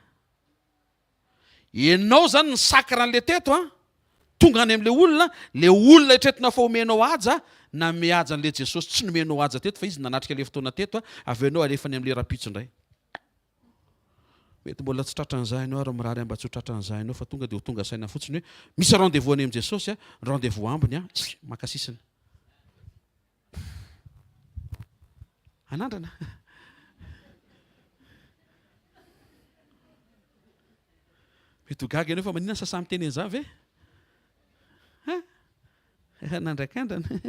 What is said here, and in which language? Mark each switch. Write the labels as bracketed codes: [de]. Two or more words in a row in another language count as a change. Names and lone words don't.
[mg] Ianao zany ny sakra an'le teto tonga any amin'le olona hitretina fa omenao aja na mihaja an'le Jesosy tsy nomenao aja teto fa izy nanatrika le fotoana teto avy ianao alefany amin'le rapitso indray. Mety mbola tsy tratran'izay ianao ary mirary mba tsy ho tratran'izay ianao fa tonga dia ho tonga saina fotsiny hoe misy rendez-vous any amin'ny Jesosy rendez-vous ambiny makasisiny. Anandrana. Mety ho gaga ianao fa maninona sasany miteny an'izany ve? Nandrakandrana.